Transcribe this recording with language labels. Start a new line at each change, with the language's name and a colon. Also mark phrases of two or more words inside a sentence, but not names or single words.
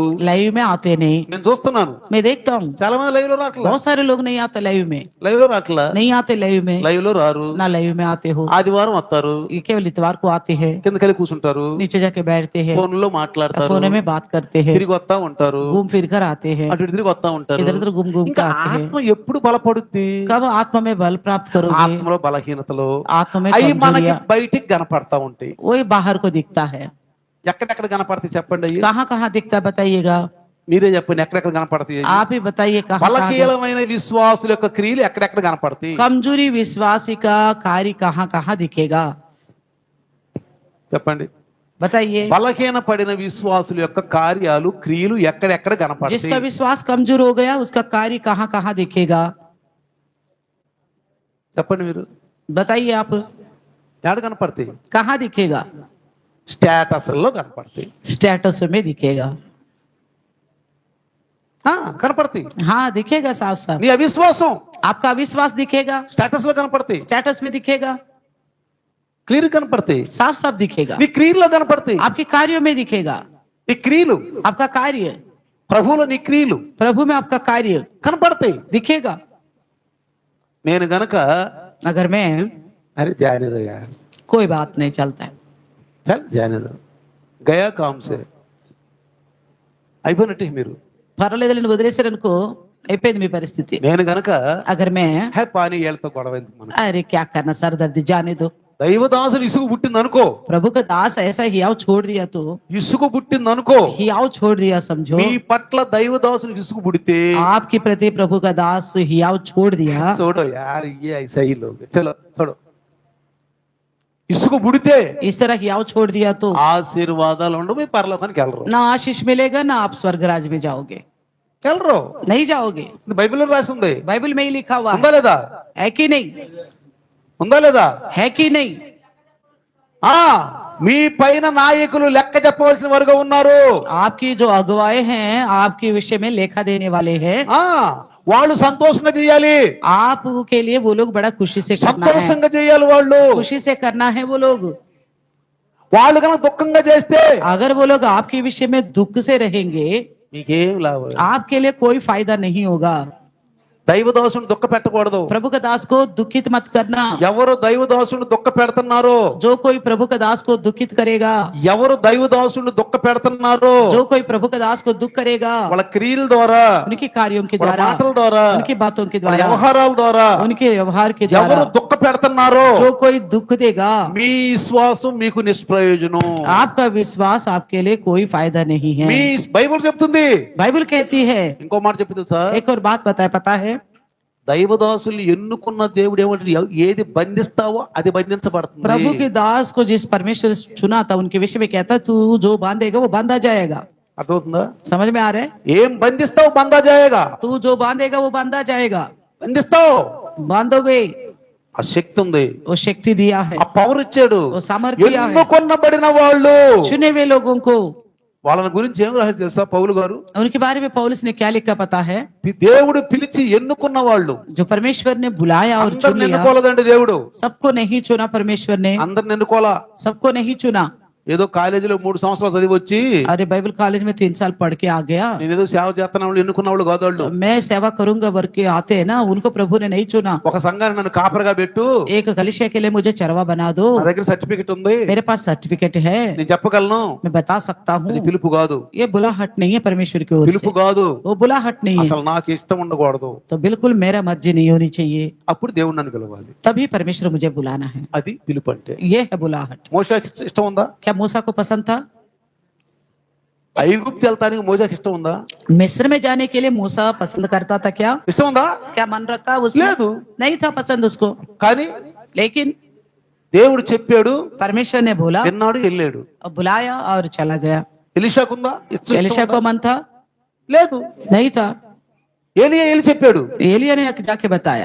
Hindi: लाइव में आते नहीं,
Telugu: నేను చూస్తున్నాను
Hindi: मैं देखता हूँ
Telugu: చాలా మంది లైవ్ లో రావట్లా.
Hindi: बहुत सारे लोग नहीं आते लाइव में,
Telugu: లైవ్ లో రావట్లా,
Hindi: नहीं आते लाइव में,
Telugu: లైవ్ లో రారు.
Hindi: ना लाइव में आते हो।
Telugu: ఆదివారం వస్తారు,
Hindi: ये केवल इतवार को आते हैं,
Telugu: కిందకెళ్ళి కూర్చుంటారు,
Hindi: नीचे जाके बैठते हैं,
Telugu: ఫోన్లో మాట్లాడతారు,
Hindi: फोन में बात करते हैं,
Telugu: తిరిగి వస్తా ఉంటారు,
Hindi: घूम फिर कर आते हैं,
Telugu: అటు ఇటు తిరిగి వస్తా ఉంటారు.
Hindi: इधर उधर घूम घूम कर
Telugu: ఇంకా
Hindi: आते हैं।
Telugu: ఆత్మ ఎప్పుడు బలపడుద్ది?
Hindi: कब आत्मा में बल प्राप्त करोगे?
Telugu: ఆత్మలో బలహీనతలు
Hindi: आत्मा में
Telugu: అవి మనకి
Hindi: कमजोरियां
Telugu: బయటికి కనపడతా ఉంటాయి.
Hindi: वही बाहर को दिखता है।
Telugu: ఎక్కడెక్కడ కనపడతాయి చెప్పండి అయ్యి.
Hindi: कहाँ कहाँ दिखता है बताइएगा?
Telugu: మీరే చెప్పండి ఎక్కడెక్కడ కనపడతాయి.
Hindi: आप ही बताइए कहाँ कहाँ दिखता है?
Telugu: బలహీనమైన విశ్వాసుల యొక్క క్రియలు ఎక్కడెక్కడ కనపడతాయి?
Hindi: कमजोरी विश्वासी का कार्य कहाँ कहाँ दिखेगा?
Telugu: చెప్పండి.
Hindi: बताइए।
Telugu: బలహీన పడిన విశ్వాసుల యొక్క కార్యాలు క్రియలు ఎక్కడెక్కడ
Hindi: जिसका
Telugu: కనపడతాయి?
Hindi: विश्वास कमजोर हो गया उसका कार्य कहाँ कहाँ दिखेगा?
Telugu: చెప్పండి మీరు.
Hindi: बताइए आप,
Telugu: ఎక్కడ కనపడతాయి?
Hindi: कहाँ दिखेगा?
Telugu: స్టేటస్ లో కనపడతాయి.
Hindi: स्टेटस में दिखेगा।
Telugu: కనపడతాయి.
Hindi: हाँ दिखेगा साफ साफ।
Telugu: నీ అవిశ్వాసం
Hindi: आपका विश्वास दिखेगा,
Telugu: స్టేటస్ లో కనపడతాయి,
Hindi: स्टेटस में दिखेगा,
Telugu: క్రియలు కనపడతాయి,
Hindi: साफ साफ दिखेगा,
Telugu: నీ క్రియల్లో కనపడతాయి.
Hindi: आपके कार्यों में दिखेगा।
Telugu: నీ క్రియలు
Hindi: आपका कार्य
Telugu: ప్రభువులో నీ క్రియలు
Hindi: प्रभु में आपका कार्य
Telugu: కనపడతాయి.
Hindi: दिखेगा।
Telugu: నేను గనక
Hindi: अगर मैं
Telugu: అరే జాయిన్
Hindi: कोई बात नहीं चलता है, चल जाइन गया कामसे
Telugu: అయిపోయినట్టే మీరు. పర్వాలేదులేండి వదిలేసారనుకో అయిపోయింది మీ పరిస్థితి। నేను గనక
Hindi: अगर मैं
Telugu: హే పానీ ఏళ్ళతో గొడవ ఎందుకు మనకు?
Hindi: अरे क्या करना सर दर्द जाने दो।
Telugu: దైవదాసులు ఇసుగు పుట్టింది అనుకో,
Hindi: प्रभु का दास ऐसा हियाव छोड़ दिया तो
Telugu: ఇసుగు పుట్టింది అనుకో,
Hindi: हियाव छोड़ दिया समझो।
Telugu: మీ పట్ల దైవదాసులు ఇసుగు పుడితే
Hindi: आपके प्रति प्रभु का दास हियाव छोड़ दिया। चूडो यार ये ऐसा ही लोग चलो छोड़ो।
Telugu: ఇసుగు పుడితే
Hindi: इस तरह हियाव छोड़ दिया तो
Telugu: ఆశీర్వాదాలు ఉండవు, మీ పరలోకానికి వెళ్ళరు.
Hindi: ना आशीष मिलेगा ना आप स्वर्ग राज में जाओगे,
Telugu: వెళ్ళరు.
Hindi: नहीं जाओगे।
Telugu: ఇది బైబిల్లో రాసి ఉంది.
Hindi: बाइबल में ही लिखा हुआ
Telugu: ఉందా లేదా?
Hindi: है कि नहीं?
Telugu: ఉందా లేదా?
Hindi: है कि नहीं?
Telugu: మీ పైన నాయకులు లెక్క చెప్పవలసిన వారుగా ఉన్నారు.
Hindi: आपकी जो अगुवाए हैं आपके विषय में लेखा देने वाले हैं।
Telugu: వాళ్ళు సంతోషంగా చేయాలి,
Hindi: आपके लिए वो लोग बड़ा खुशी से करना है,
Telugu: సంతోషంగా చేయాలి. వాళ్ళు
Hindi: खुशी से करना है वो लोग।
Telugu: వాళ్ళు కనుక దుఃఖంగా చేస్తే
Hindi: अगर वो लोग आपके विषय में दुख से रहेंगे
Telugu: మీకేం లాభం?
Hindi: आपके लिए कोई फायदा नहीं होगा।
Telugu: దైవదాసుని దుఃఖ పెట్టకూడదు.
Hindi: प्रभु का दास को दुखित मत करना।
Telugu: ఎవరు దైవదాసుని దుఃఖ పెడుతున్నారో,
Hindi: जो कोई प्रभु का दास को दुखित करेगा,
Telugu: ఎవరు దైవదాసుని దుఃఖ పెడుతున్నారో,
Hindi: जो कोई प्रभु का दास को दुख करेगा
Telugu: వాళ్ళ క్రియల ద్వారా,
Hindi: उनके कार्यों के
Telugu: వాళ్ళ
Hindi: द्वारा,
Telugu: మాటల ద్వారా,
Hindi: उनकी बातों के
Telugu: వాళ్ళ
Hindi: द्वारा,
Telugu: వ్యవహారాల ద్వారా
Hindi: उनके व्यवहार के
Telugu: ఎవరు
Hindi: द्वारा
Telugu: దుఃఖ పెడుతున్నారో
Hindi: जो कोई दुख देगा
Telugu: మీ విశ్వాసం మీకు నిష్ప్రయోజనం.
Hindi: आपका विश्वास आपके लिए कोई फायदा नहीं है।
Telugu: మీ బైబిల్ చెప్తుంది.
Hindi: बाइबल कहती है।
Telugu: ఇంకో మాట చెప్తుంది సార్,
Hindi: एक और बात बताए पता है?
Telugu: దైవదాసులు ఎన్నుకున్న దేవుడు ఏమంటే ఏది బంధిస్తావో అది బంధించబడుతుంది.
Hindi: प्रभु के दास को जिस परमेश्वर ने चुना था उनके विषय में कहता तू जो बांधेगा वो बांधा जाएगा।
Telugu: అర్థమవుతుందా?
Hindi: समझ में आ रहा है?
Telugu: ఏం బంధిస్తావు
Hindi: बंधा जाएगा, तू जो बांधेगा वो बांधा जाएगा।
Telugu: బంధిస్తావు.
Hindi: बांधोगे,
Telugu: ఆ శక్తి ఉంది,
Hindi: वो शक्ति दिया है,
Telugu: ఆ పవర్ ఇచ్చాడు.
Hindi: वो सामर्थ्य दिया है।
Telugu: ఎన్నుకొన్నబడిన వాళ్ళు,
Hindi: चुने हुए लोगों को।
Telugu: వాళ్ళని గురించి ఏం రాశారు తెలుసా పౌలు గారు?
Hindi: उनके बारे में पौलुस ने क्या लिखा पता है?
Telugu: దేవుడు పిలిచి ఎన్నుకున్న వాళ్ళు.
Hindi: जो परमेश्वर ने बुलाया और चुन
Telugu: అందరిని
Hindi: लिया।
Telugu: ఎన్నుకోలేదండి దేవుడు,
Hindi: सबको नहीं चुना परमेश्वर ने,
Telugu: అందరిని ఎన్నుకోలా.
Hindi: सबको नहीं चुना।
Telugu: ఏదో కాలేజీలో 3 సంవత్సరాలు చదివి వచ్చి
Hindi: अरे बाइबल कॉलेज में 3 साल पढ़ के आ गया,
Telugu: నేనేదో సేవ చేస్తున్న వాళ్ళు ఎన్నుకున్న వాళ్ళు కాదు వాళ్ళు.
Hindi: मैं सेवा करूंगा वर्ग के आते हैं ना, उनको प्रभु ने नहीं चुना।
Telugu: ఒక సంఘాన్ని నన్ను కాపరిగా పెట్టు,
Hindi: एक कलिसिया के लिए मुझे चरवा बना दो,
Telugu: నా దగ్గర సర్టిఫికెట్ ఉంది,
Hindi: मेरे पास सर्टिफिकेट है,
Telugu: నేను చెప్పగలను.
Hindi: मैं बता सकता हूँ।
Telugu: అది పిలుపు కాదు,
Hindi: ये बुलाहट नहीं है परमेश्वर की ओर
Telugu: పిలుపు
Hindi: से,
Telugu: కాదు.
Hindi: वो बुलाहट नहीं है।
Telugu: అసలు నాకు ఇష్టం ఉండకూడదు,
Hindi: तो बिल्कुल मेरा मर्जी नहीं होनी चाहिए,
Telugu: అప్పుడు దేవుడు నన్ను పిలవాలి.
Hindi: तभी परमेश्वर मुझे बुलाना है।
Telugu: అది పిలుపు అంటే.
Hindi: ये है बुलाहट।
Telugu: మోషేకి ఇష్టం ఉందా?
Hindi: क्या मूसा को पसंद था?
Telugu: ఐగుప్తు వెళ్తానికి మోషేకి ఇష్టం ఉందా?
Hindi: मिस्र में जाने के लिए मूसा पसंद करता था क्या?
Telugu: ఇష్టం ఉందా?
Hindi: क्या मन रखा उसने?
Telugu: లేదు.
Hindi: नहीं था पसंद उसको,
Telugu: కానీ
Hindi: लेकिन
Telugu: దేవుడు చెప్పాడు,
Hindi: परमेश्वर ने बोला
Telugu: విన్నాడు, వెళ్ళాడు.
Hindi: और बुलाया और चला गया।
Telugu: ఎలీషాకుందా?
Hindi: एलिशा को मन था?
Telugu: లేదు.
Hindi: नहीं था।
Telugu: ఏలియా ఏలి చెప్పాడు.
Hindi: एलिया ने जाके बताया।